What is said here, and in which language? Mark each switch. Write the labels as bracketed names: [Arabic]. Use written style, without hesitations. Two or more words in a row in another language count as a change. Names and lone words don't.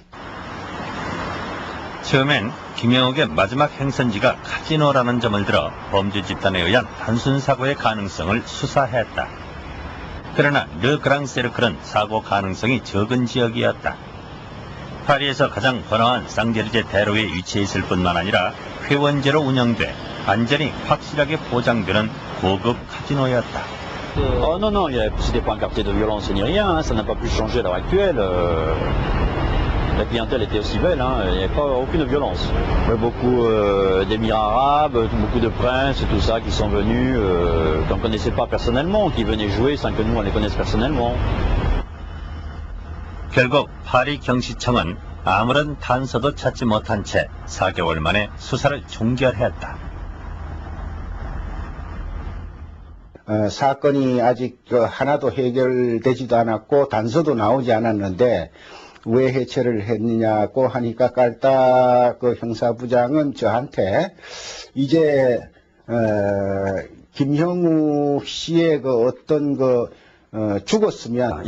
[Korean] 처음엔 김영옥의 마지막 행선지가 카지노라는 점을 들어 범죄 집단에 의한 단순 사고의 가능성을 수사했다. 그러나 르그랑세르클은 사고 가능성이 적은 지역이었다. 파리에서 가장 번화한 쌍제르제 대로에 위치해 있을 뿐만 아니라 회원제로 운영돼 안전이 확실하게 보장되는 고급 카지노였다. [French] Oh non, non, c'était pas un quartier de violence ni rien, hein, ça n'a pas pu changer à l'heure actuelle. La clientèle était aussi belle, hein, il n'y avait pas aucune violence. Beaucoup d'émirats arabes, beaucoup de princes, tout ça qui sont venus, qu'on ne connaissait pas personnellement, qui venaient jouer sans que nous on les connaisse personnellement. [Korean] 결국 파리 경시청은 아무런 단서도 찾지 못한 채 4개월 만에 수사를 종결했다. 사건이 아직 하나도 해결되지도 않았고 단서도 나오지 않았는데 왜 해체를 했느냐고 하니까 까르타 그 형사부장은 저한테 이제 김형욱 씨의 그 어떤 죽었으면